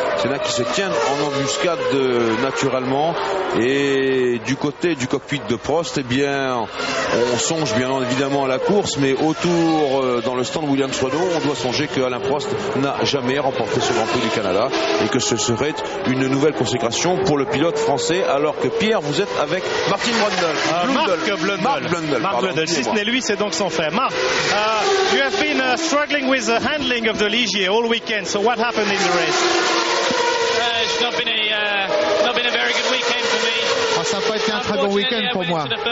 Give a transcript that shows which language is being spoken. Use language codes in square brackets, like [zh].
[fr] Senna qui se tient en embuscade naturellement. Et du côté du cockpit de Prost, eh bien, on songe bien évidemment à la course, mais autour dans le stand Williams Renault, on doit songer que Alain Prost n'a jamais remporté ce Grand Prix du Canada et que ce serait une nouvelle consécration pour le pilote français, alors que Pierre, vous êtes avec Martin Brundle. Mark Blundell. Si ce n'est lui, c'est donc son frère. [en] Mark, you have been struggling with the handling of the Ligier all weekend. So what happened in the race? It's not been a very good weekend for me. [fr] Ça n'a pas été un très bon week-end pour moi.